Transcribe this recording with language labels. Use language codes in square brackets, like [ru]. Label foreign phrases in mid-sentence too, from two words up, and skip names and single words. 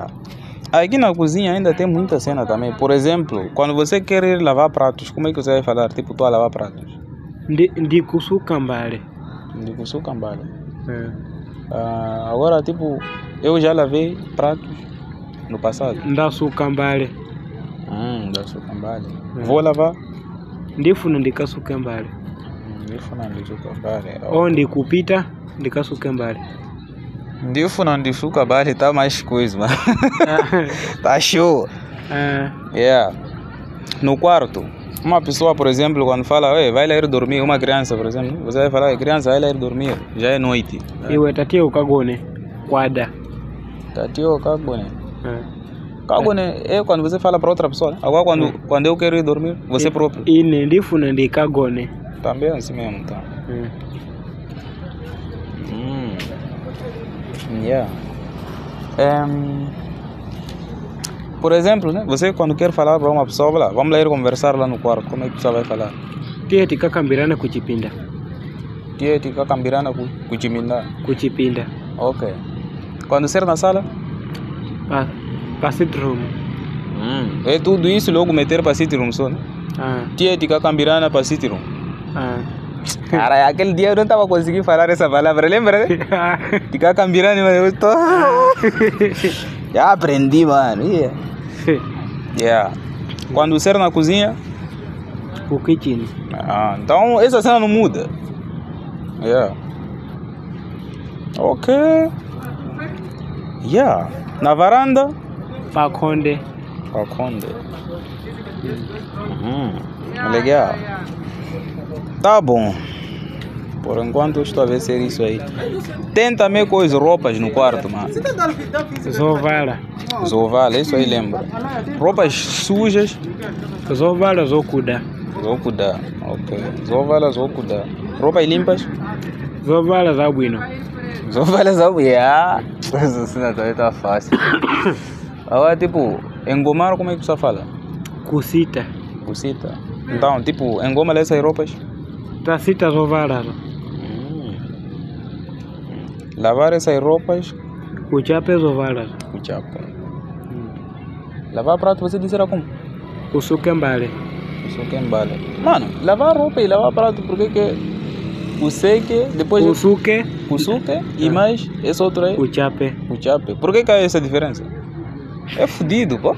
[pt] Aqui na cozinha ainda tem muita cena também. Por exemplo, quando você quer ir lavar pratos, como é que você vai falar? Tipo, tu a lavar pratos? [ny] De kusukambale. De kusukambale. [pt] Agora, tipo, eu já lavei pratos no passado. [ny] Da sukambale. [pt] Da sukambale. Vou lavar? [ny] Ndifuna ndikasukambale. Ndifuna ndisukambale. Onde kupita ndikasukambale. Ndifuna ndisukambale tá mais coisa, mano. [pt] Tá show. Yeah. No quarto, uma pessoa, por exemplo, quando fala, vai lá ir dormir, uma criança, por exemplo, você vai falar, criança, vai lá ir dormir, já é noite. [ny] Iwe tatio kagone, quadra. Tatio kagone. [pt] Kagone é quando você fala para outra pessoa. Agora quando eu quero ir dormir, você próprio. [ny] Ine ndifuna ndikagone. [pt] Também assim mesmo, tá? Yeah. Por exemplo, né? Você quando quer falar para uma pessoa, vamos lá ir conversar lá no quarto, como é que você vai falar? [ny] Tieti kakambirana kuchipinda. Tieti kakambirana kuchipinda. Kuchipinda. [pt] Ok. Quando ser na sala? [en] Para sit room. [pt] É tudo isso logo meter para [en] sit room [pt] só, né? [ny] Tieti kakambirana [pt] para [en] sit room. [pt] Cara, aquele dia eu não estava conseguindo falar essa palavra, lembra? [ny] Tica cambirani, [pt] mano, eu tô... Já aprendi, mano. Yeah. Quando ser na cozinha? [ny] O kitchen. [pt] Então essa cena não muda. Yeah. Ok. Yeah. Na varanda? [ny] Paconde. Paconde. [pt] Legal. Tá bom. Por enquanto eu estou a ver ser isso aí. Tem também coisas, roupas no quarto, mano. [ny] Zovala. Zovala, [pt] isso aí lembra. Roupas sujas. [ny] Zovala, zokuda. [pt] Zokuda, ok. [ny] Zovala, zokuda. [pt] Roupas limpas. [ny] Zovala, zabuino. Zovala, zabuino. [pt] Essa cena também tá fácil. Agora, tipo, engomar, como é que você fala? [ny] Cusita. Cusita. [pt] Então, tipo, engoma essas roupas? [ny] Tacita zovala. [pt] Lavar essas roupas? [ny] Kuchape zovala. Kuchape. [pt] Lavar prato, você disse era como? [ny] Kusukembale. Kusukembale. [pt] Mano, lavar roupa e lavar prato, por que kuseque, depois... [ny] Kusuke. [pt] Kusuke e mais esse outro aí? [ny] Kuchape. Kuchape. [pt] Por que é essa diferença? É fodido, pô.